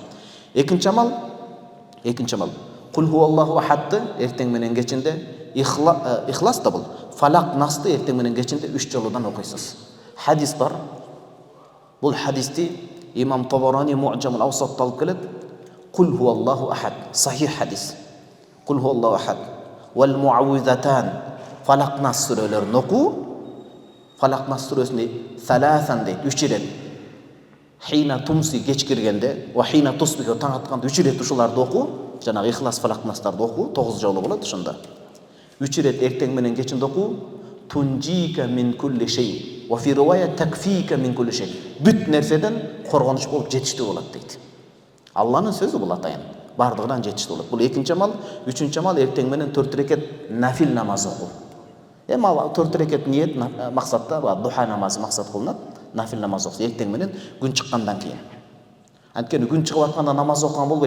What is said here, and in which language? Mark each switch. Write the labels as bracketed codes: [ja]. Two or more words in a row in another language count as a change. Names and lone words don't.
[ky] Экинчи амал [ar] قل هو الله أحد [ky] эртең менен кечинде ихлас да бул. Фалак насты эртең менен кечинде 3 жолудан окуйсуз. Хадис бар. Бул хадисти Имам Табарани Муъджамул Авсатта алып келет. [ar] قل هو الله أحد. [ky] Сахих хадис. [ar] قل هو الله أحد. والمعوذتان. [ky] Фалак нас сүрөлөрүн окуу. Фалак нас сүрөсүндө саласан дейт, 3 ирет. [ar] حين تمسي [ky] кеч киргенде, [ar] وحين تصبح [ky] таң атканда 3 ирет ушуларды окуу. Жанагы ихлас фалак настарды окуу, 9 жолу болот ошондо. 3 ирет эртең менен кечинде окуу. [ar] تنجيك من كل شيء. وفي رواية تكفيك من كل شيء. [ky] Бүт нерседен коргонуч болуп жетиштүү болот дейт. Алланын сөзү бул атайын. Бардыгынан жетиштүү болот. Бул экинчи амал, үчүнчү амал эртең менен 4 рекет нафил намаз окуу. Эми 4 рекет ниет максатта духа намазы максат кылынат. Нафил намаз окуу эртең менен күн чыккандан кийин. Анткени күн чыгып атканда намаз окуган болбойт.